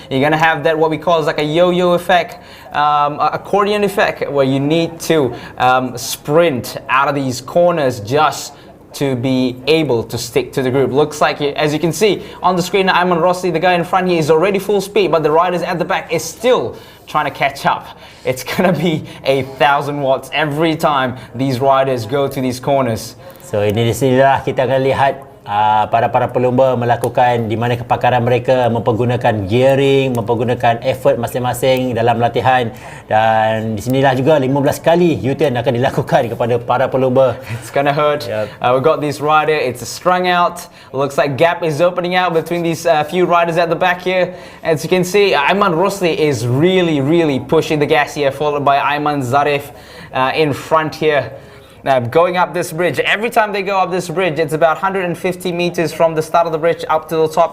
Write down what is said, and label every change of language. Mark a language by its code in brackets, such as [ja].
[en] You're going to have that, what we call is like a yo-yo effect, accordion effect, where you need to sprint out of these corners just to be able to stick to the group. Looks like, as you can see on the screen, Aiman Rossi, the guy in front here, is already full speed, but the riders at the back is still trying to catch up. It's gonna be 1,000 watts every time these riders go to these corners. [ms] So ini di sinilah kita akan lihat para pelumba melakukan di mana kepakaran mereka mempergunakan gearing, mempergunakan effort masing-masing dalam latihan, dan di sinilah juga 15 kali U-turn akan dilakukan kepada para pelumba. [en] It's gonna hurt. Yep. We've got this rider, it's strung out. Looks like gap is opening out between these few riders at the back here. As you can see, Aiman Rosli is really pushing the gas here, followed by Aiman Zarif in front here. Now, going up this bridge, every time they go up this bridge, it's about 150 meters from the start of the bridge up to the top.